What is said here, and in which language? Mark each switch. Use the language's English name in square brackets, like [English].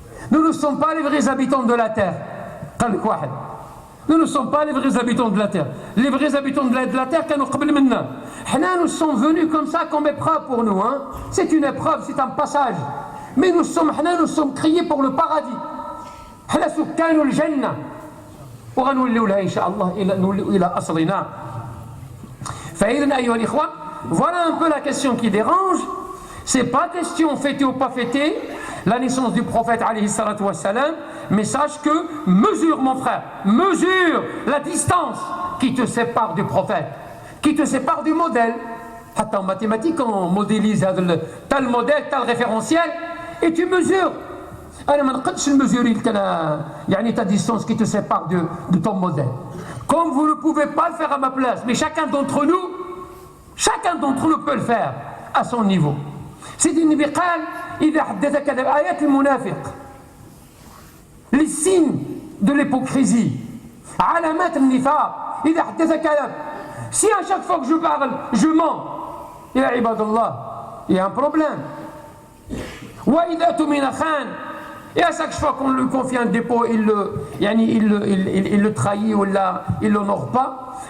[French] Nous ne sommes pas les vrais habitants de la terre. [Arabic] قال لك واحد [French] Nous ne sommes pas les vrais habitants de la terre. Les vrais habitants de la terre [Arabic] كانوا قبل منا. [French] Nous sommes venus comme ça comme épreuve pour nous. C'est une épreuve, c'est un passage. Mais nous sommes créés pour le paradis. [Arabic] حنا سكان الجنة. وغنوليو لها إن شاء الله إلى أصلنا. فإذا أيها الإخوة, [French] voilà un peu la question qui dérange. C'est pas question fêtée ou pas fêtée la naissance du prophète alayhi salatu wassalam, mais sache que mesure mon frère, mesure la distance qui te sépare du prophète, qui te sépare du modèle. Hatta en mathématiques on modélise tel modèle, tel référentiel et tu mesures. [Arabic] أنا ما نقدش نمزوري لك أنا [French] ta distance qui te sépare de ton modèle. Comme vous ne pouvez pas le faire à ma place, mais chacun d'entre nous peut le faire à son niveau. [Arabic] سيدي النبي قال إذا حدث كذب آيات المنافق. [French] Les signes de l'hypocrisie, [Arabic] علامات النفاق. إذا حدث كذب. [French] Si à chaque fois que je parle, je mens, [Arabic] يا عباد الله, [French] il y a un problème. [Arabic] وإذا اؤتمن خان. [French] Et à chaque fois qu'on lui confie un dépôt, il le trahit ou il l'honore pas.